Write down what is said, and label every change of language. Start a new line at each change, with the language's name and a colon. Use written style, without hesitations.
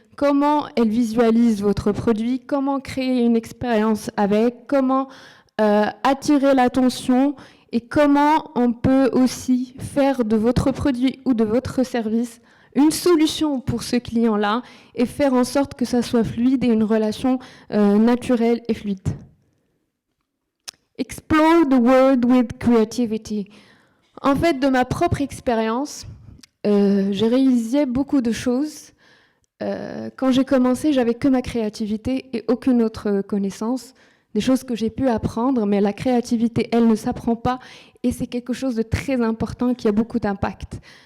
French: Comment elle visualise votre produit, comment créer une expérience avec, comment attirer l'attention et comment on peut aussi faire de votre produit ou de votre service une solution pour ce client-là et faire en sorte que ça soit fluide et une relation naturelle et fluide.
English: Explore the world with creativity.
French: En fait, de ma propre expérience, j'ai réalisé beaucoup de choses. Quand j'ai commencé, j'avais que ma créativité et aucune autre connaissance, des choses que j'ai pu apprendre, mais la créativité, elle ne s'apprend pas et c'est quelque chose de très important qui a beaucoup d'impact.